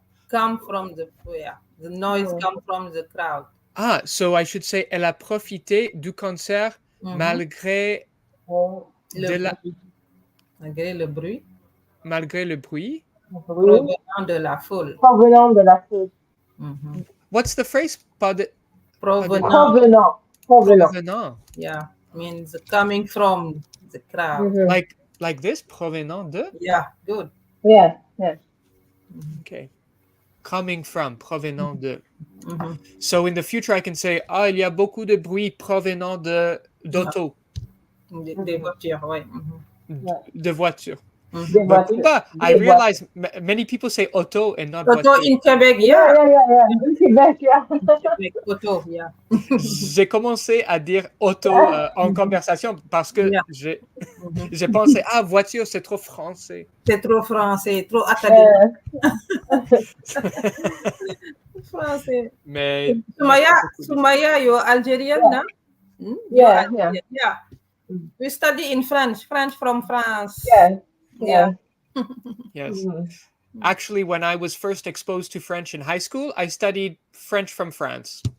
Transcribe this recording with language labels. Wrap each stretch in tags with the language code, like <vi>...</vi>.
<en>Come from the the noise come from the crowd. So I should say</en> <fr>elle a profité du concert malgré malgré le bruit. Malgré le bruit. Provenant de la foule. Provenant de la foule.</fr> <en>What's the phrase?</en> <fr>Provenant.</fr> <en>Yeah, means coming from the crowd. Like this,</en> <fr>provenant de.</fr> <en>Yeah, good. Yeah. Okay. Coming from,</en> <fr>provenant de.</fr> <en>So in the future, I can say,</en> <fr>il y a beaucoup de bruit provenant d'auto. Des voitures, ouais. De voitures.</fr> <en>But I realize many people say auto and not</en> <fr>auto voiture.</fr> <en>In Quebec, yeah. In Quebec, yeah. Auto, yeah.</en> <fr>J'ai commencé à dire auto en conversation parce que j'ai pensé, voiture, c'est trop français. C'est trop français, trop académique. Français. Mais</fr> <en>Soumaya, you're Algerian, no? Yeah. We study in French from France. Yeah. Yes. Actually, when I was first exposed to French in high school, I studied French from France.</en>